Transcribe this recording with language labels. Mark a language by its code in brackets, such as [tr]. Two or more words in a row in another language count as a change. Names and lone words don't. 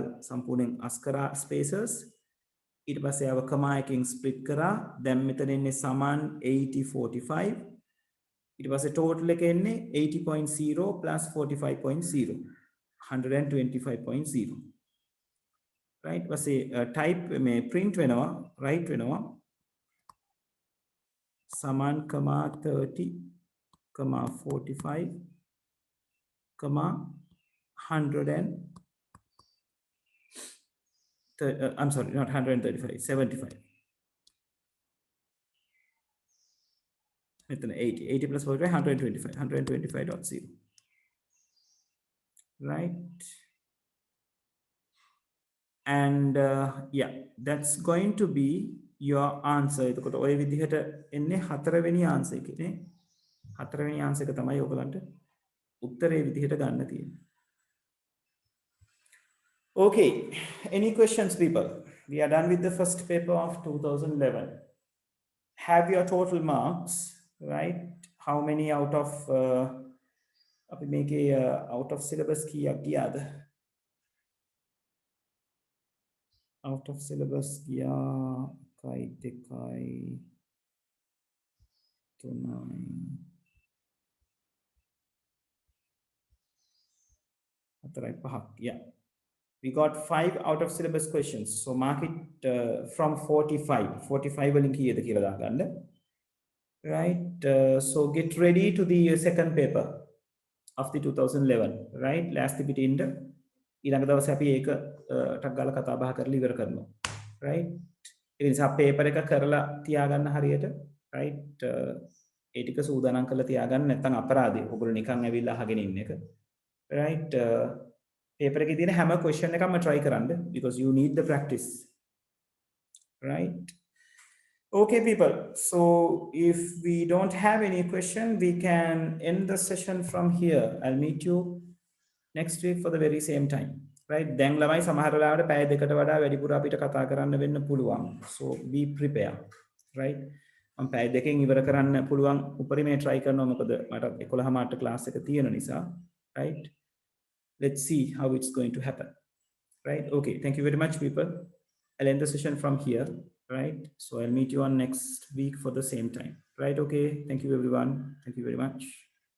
[si] සම්පූර්ණයෙන් අස් කරා spaces ඊට පස්සේ ආව comma එකකින් split කරා දැන් මෙතන ඉන්නේ සමාන 80 45 ඊට පස්සේ total එක එන්නේ [en] 80.0 plus 45.0 125.0 right [si] පස්සේ type මේ print වෙනවා write වෙනවා [en] සමාන comma 30 comma 45 comma 100 and I'm sorry, not 135, 75. It's an 80. 80 plus 45, 125, 125.0. Right? And yeah, that's going to be your answer. [si] එතකොට ඔය විදිහට එන්නේ හතරවෙනි answer එකනේ. හතරවෙනි answer එක තමයි ඔයගලන්ට උත්තරේ විදිහට ගන්න තියෙන්නේ. [en] Okay, any questions, people? We are done with the first paper of 2011. Have your total marks, right? How many out of [si] අපි මේකේ [en] out of syllabus [si] කීයක් ගියාද? [en] Out of syllabus ගියා 1 2 3 4 5. Yeah. We got 5 out of syllabus questions. So mark it from 45. [si] 45 වලින් කීයද කියලා දාගන්න. [en] Right? So get ready to the second paper of the 2011. Right? Last bit in the [si] ඊළඟ දවසේ අපි ඒක ටක් ගාලා කතා බහ කරලා ඉවර කරනවා. Right? ඒ නිසා paper එක කරලා තියාගන්න හරියට. Right? ඒ ටික සූදානම් කරලා තියාගන්න නැත්නම් අපරාධයි. ඔයගොල්ලෝ නිකන් ඇවිල්ලා අහගෙන ඉන්න එක. Right? paper එකේ තියෙන හැම question එකක්ම try කරන්න [en] because you need the practice. Right? Okay, people. So if we don't have any question, we can end the session from here. I'll meet you next week for the very same time. Right? [si] දැන් ළමයි සමහර වෙලාවට පැය දෙකට වඩා වැඩිපුර අපිට කතා කරන්න වෙන්න පුළුවන්. [en] So be prepared. Right? [si] මම පැය දෙකෙන් ඉවර කරන්න පුළුවන් උපරිමේ try කරනවා මොකද මට 11 මාට class එක තියෙන නිසා. [en] Right? Let's see how it's going to happen. Right? Okay. Thank you very much, people. I'll end the session from here. Right? So I'll meet you on next week for the same time. Right? Okay. Thank you, everyone. Thank you very much.